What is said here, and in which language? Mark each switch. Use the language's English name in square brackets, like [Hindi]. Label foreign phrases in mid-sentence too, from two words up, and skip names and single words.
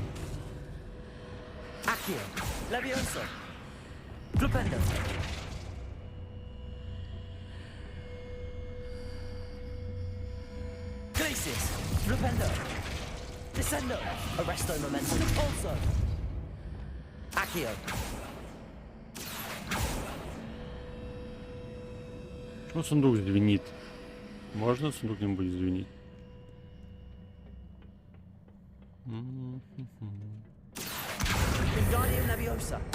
[Latin] Accio, Levioso, Flipendo. Flipendo, Descendo, Arresto Momentum, Depulso. Accio. [Russian] Почему сундук звенит? Можно сундук не будет звенить? [Latin] Wingardium Leviosa.